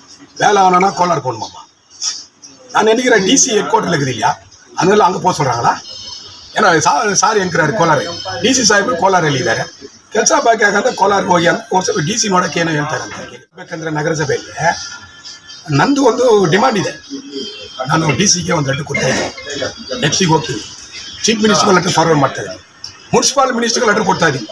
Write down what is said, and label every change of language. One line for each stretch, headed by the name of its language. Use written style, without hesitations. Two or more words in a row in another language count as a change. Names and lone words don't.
Tamil: வேலை ஆனா கோலார் போகணுமாம்மா. நான் நினைக்கிறேன்
English: DC head quarterla
Tamil: இருக்குது இல்லையா, அதனால அங்கே போக சொல்கிறாங்களா?
Kannada: ஏன்னா ಸಾರಿ ಅಂಕರಾರು ಕೋಲಾರ ಡಿ ಸಿ ಸಾಹೇಬರು ಕೋಲಾರಲ್ಲಿ ಇದ್ದಾರೆ. ಕೆಲಸ ಬೇಕಾಗಂತ ಕೋಲಾರ ಹೋಗಿ ಅಂತ ಒಂದು ಡಿ ಸಿ ನೋಡೋಕೆ ಏನೋ ಹೇಳ್ತಾರಂತ. ಬೇಕಂದ್ರೆ ನಗರಸಭೆಯಲ್ಲಿ ನಂದು ಒಂದು ಡಿಮಾಂಡ್ ಇದೆ. ನಾನು ಡಿ ಸಿಗೆ ಒಂದು ಲೆಟರ್ ಕೊಡ್ತಾ ಇದ್ದೀನಿ, ಎಫ್ಸಿಗೆ ಹೋಗ್ತೀನಿ,
English: chief ministerge letter forward
Kannada: ಮಾಡ್ತಾ ಇದ್ದೀನಿ,
English: municipal ministerge letter
Kannada: ಕೊಡ್ತಾ ಇದ್ದೀನಿ.